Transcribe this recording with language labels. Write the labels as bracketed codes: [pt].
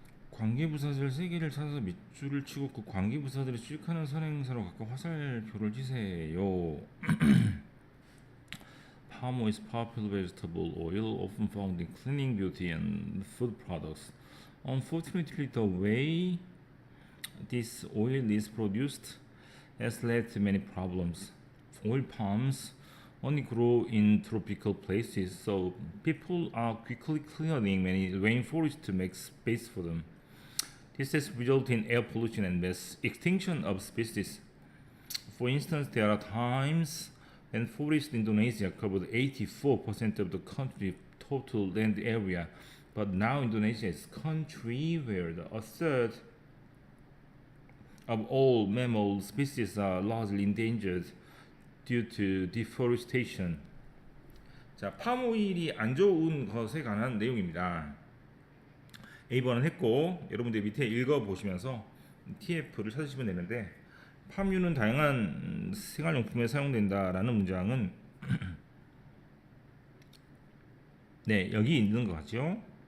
[ko] 관계부사들 3개를 찾아서 밑줄을 치고 그 관계부사들이 수직하는 선행사로 각각 화살표를 치세요. [en] Palm oil is popular vegetable oil often found in cleaning, beauty, and food products. Unfortunately, the way this oil is produced has led to many problems. Oil palms only grow in tropical places, so people are quickly clearing many rainforests to make space for them. This has resulted in air pollution and mass extinction of species. For instance, there are times when forests in Indonesia covered 84% of the country's total land area, but now Indonesia is a country where a third of all mammal species are largely endangered due to deforestation. [ko] 자, 팜오일이 안 좋은 것에 관한 내용입니다. A번은 했고 여러분들 밑에 읽어보시면서 TF를 찾으시면 되는데 팜유는 다양한 생활용품에 사용된다라는 문장은 네 여기 있는 것 같죠.